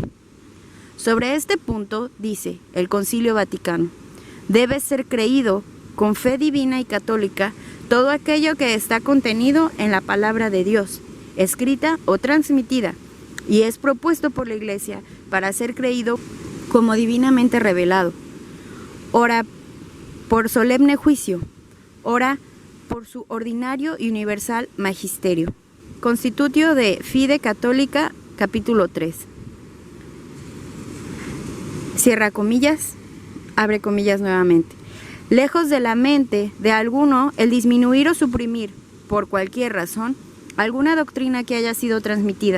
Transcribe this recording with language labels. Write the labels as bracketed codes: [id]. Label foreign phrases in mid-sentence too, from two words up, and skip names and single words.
[es] Sobre este punto dice el Concilio Vaticano, debe ser creído con fe divina y católica todo aquello que está contenido en la palabra de Dios, escrita o transmitida, y es propuesto por la Iglesia para ser creído como divinamente revelado. Ora por solemne juicio, ora por su ordinario y universal magisterio. Constitutio de Fide Católica, capítulo 3. Cierra comillas, abre comillas nuevamente. Lejos de la mente de alguno el disminuir o suprimir, por cualquier razón, alguna doctrina que haya sido transmitida.